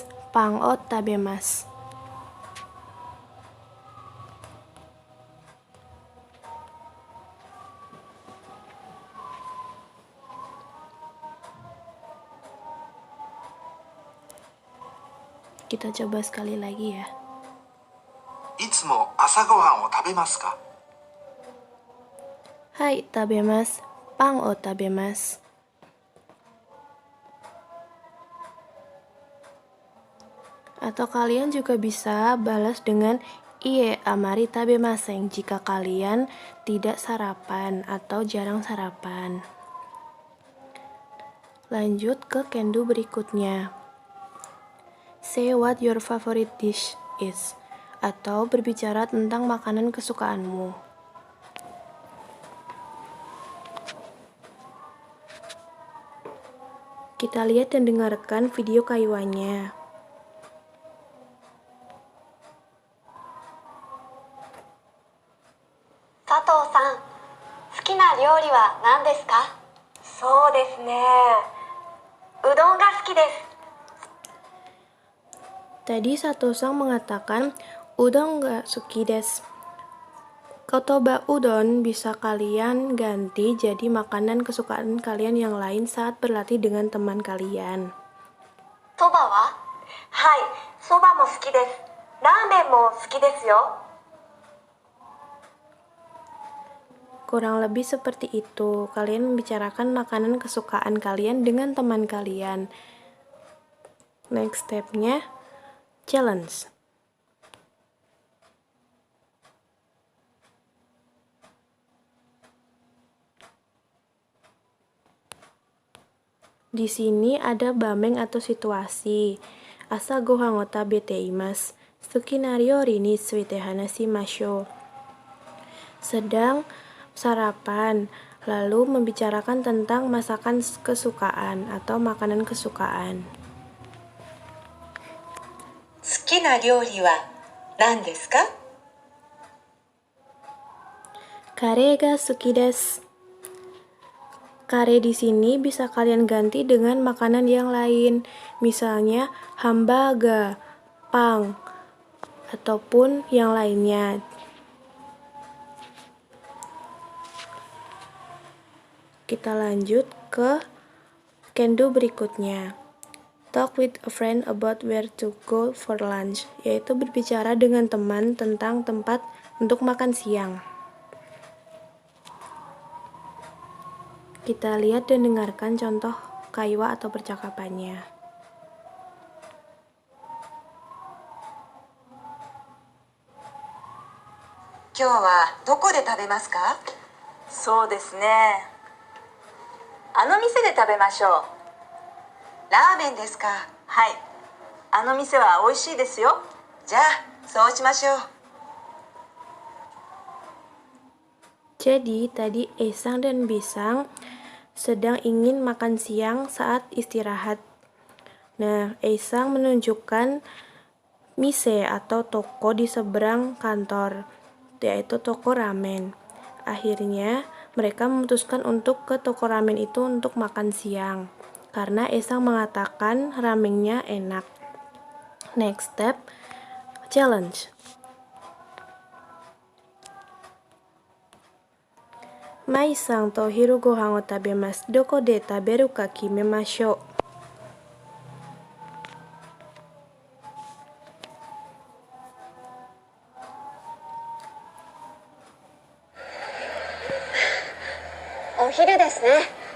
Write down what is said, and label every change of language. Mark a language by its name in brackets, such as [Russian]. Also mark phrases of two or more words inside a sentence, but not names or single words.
[Japanese] パンを食べます. [Indonesian] Kita coba sekali lagi ya. [Japanese] いつも朝ごはんを食べますか? はい、食べます。パンを食べます. [Indonesian] Atau kalian juga bisa balas dengan [Japanese] いいえ、あまり食べません [Indonesian] jika kalian tidak sarapan atau jarang sarapan. Lanjut ke kendu berikutnya. [English] Say what your favorite dish is, [Indonesian] atau berbicara tentang makanan kesukaanmu. Kita lihat dan dengarkan video kaiwannya. [Japanese] 佐藤さん、好きな料理は何ですか？そうですね。うどんが好きです。 [Indonesian] Tadi Sato-san mengatakan [Japanese] うどんが好きです. [Indonesian] Kotoba udon bisa kalian ganti jadi makanan kesukaan kalian yang lain saat berlatih dengan teman kalian. [Japanese] そばは？はい、そばも好きです。ラーメンも好きですよ。 [Indonesian] Kurang lebih seperti itu. Kalian membicarakan makanan kesukaan kalian dengan teman kalian. [English] Next step- [Indonesian] nya, challenge. Di sini ada bameng atau situasi. [Japanese] 朝ごはんを食べています。好きな料理について話しましょう. [Indonesian] Sedang sarapan, lalu membicarakan tentang masakan kesukaan atau makanan kesukaan. [Japanese] 好きな料理は何ですか？カレーが好きです. [Indonesian] Kare di sini bisa kalian ganti dengan makanan yang lain, misalnya hamburger, pang, ataupun yang lainnya. Kita lanjut ke can-do berikutnya. [English] Talk with a friend about where to go for lunch, [Indonesian] yaitu berbicara dengan teman tentang tempat untuk makan siang. Kita lihat dan dengarkan contoh kaiwa atau percakapannya. [Japanese] 今日はどこで食べますか？そうですね。あの店で食べましょう。ラーメンですか？はい。あの店は美味しいですよ。じゃあそうしましょう。 [Indonesian] Jadi tadi Esang dan Bisang sedang ingin makan siang saat istirahat. Nah, Esang menunjukkan mise atau toko di seberang kantor, yaitu toko ramen. Akhirnya, mereka memutuskan untuk ke toko ramen itu untuk makan siang, karena Esang mengatakan ramennya enak. [English] Next step, challenge. [Japanese] マイさんと昼ごはんを食べます. どこで食べるか決めましょう. お昼ですね.